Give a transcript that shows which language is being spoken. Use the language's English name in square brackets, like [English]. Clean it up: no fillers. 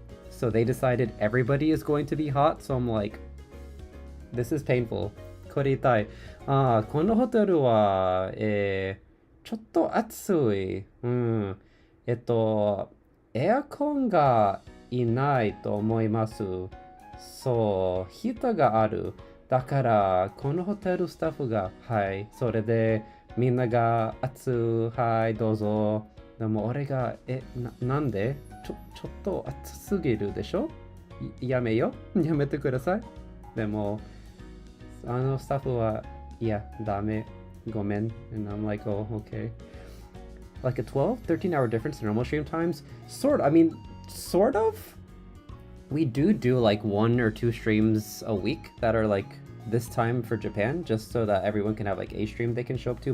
[English] So they decided everybody is going to be hot. So I'm like, this is painful. [Japanese] これ痛い。このホテルは、ちょっと暑い。エアコンがいないと思います。そう、ヒーターがある。だから、このホテルスタッフが、はい、それで、みんなが暑い、はい、どうぞ。でも俺が、なんでちょっと暑すぎるでしょ？やめてください。でも、スタッフは、いや、ダメ、ごめん。 [English] And I'm like, oh, okay. Like a 12, 13-hour difference in normal stream times? Sort of. We do like 1 or 2 streams a week that are like this time for Japan, just so that everyone can have like a stream they can show up to.